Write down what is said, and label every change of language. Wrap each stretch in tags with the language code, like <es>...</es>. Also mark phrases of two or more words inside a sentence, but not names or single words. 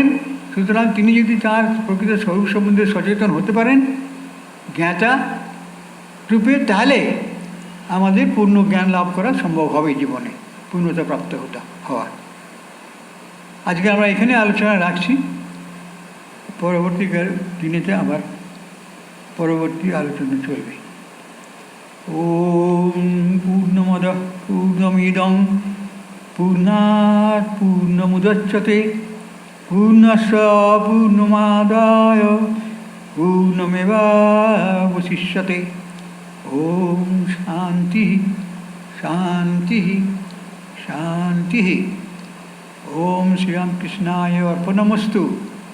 <bn>সুতরাং তিনি যদি তার প্রকৃত স্বরূপ সম্বন্ধে সচেতন হতে পারেন জ্ঞাতা রূপে, তাহলে আমাদের পূর্ণ জ্ঞান লাভ করা সম্ভব হবে, জীবনে পূর্ণতা প্রাপ্ত হওয়ার। আজকে আমরা এখানে আলোচনা রাখছি, পরবর্তী দিনেতে আবার পরবর্তী আলোচনা চলবে।</bn> <sa>ওম পূর্ণমদঃ পূর্ণমিদং পূর্ণাৎ পূর্ণমুদচ্যতে পূর্ণস্য পূর্ণমাদায় পূর্ণমেবাবশিষ্যতে। ওম শান্তি শান্তি শান্তি। ওম শ্রীরামকৃষ্ণায় অর্পণমস্তু।</sa>